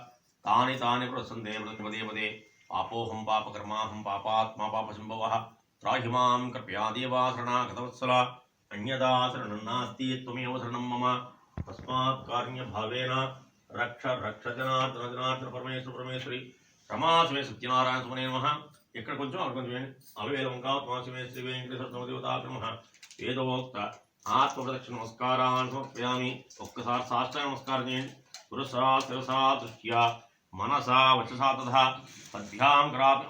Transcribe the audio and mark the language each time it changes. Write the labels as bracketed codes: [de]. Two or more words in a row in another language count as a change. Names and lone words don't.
[sa] తాని తాని ప్రసందే పదే పదే పాపోహం పాపకర్మాహం పాపాత్మా పాప సంభవ त्राहि मां कृपया देवा शरणागतवत्सला अन्यदा शरणं नास्ति त्वमेव शरणं मम तस्मात् कारुण्यभावेन रक्ष रक्ष जनार्दन जनार्दन परमेश्वर परमेश्वरी రమాశివే సత్యనారాయణ సుమనే నమః. [te] ఇక్కడ కొంచెం అక్కడ కొంచెం వేయండి. [sa] అలవేలంకాత్మాశివే శ్రీ వెంకటేశ్వర సమదేవతాభ్య నమః. వేదోక్త ఆత్మప్రదక్షిణ నమస్కారాన్ని సమర్పయామి. [te] ఒక్కసారి సాష్టాంగ నమస్కారం చేయండి. [sa] పురసా శిరసా దృష్ట్యా మనసా వచసా తథా పద్భ్యాం కరాపి.